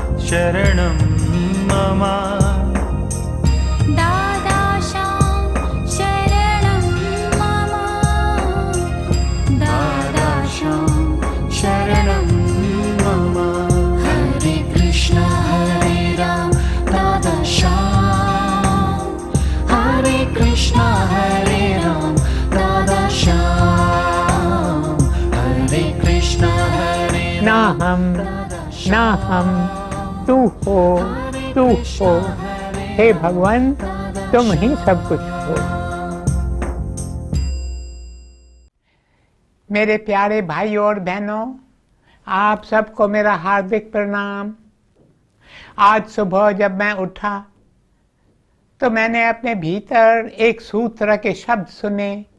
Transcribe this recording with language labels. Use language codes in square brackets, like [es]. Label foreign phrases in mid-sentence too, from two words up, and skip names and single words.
[sa] शरणं मम दादाशां शरणं मम दादाशां शरणं मम हरे कृष्ण हरे राम दादाशां हरे कृष्ण हरे राम दादाशां हरे कृष्ण हरे [hi] ना हम तू हो, हे भगवान तुम ही सब कुछ हो। मेरे प्यारे भाई और बहनों, आप सबको मेरा हार्दिक प्रणाम। आज सुबह जब मैं उठा तो मैंने अपने भीतर एक सूत्र के शब्द सुने।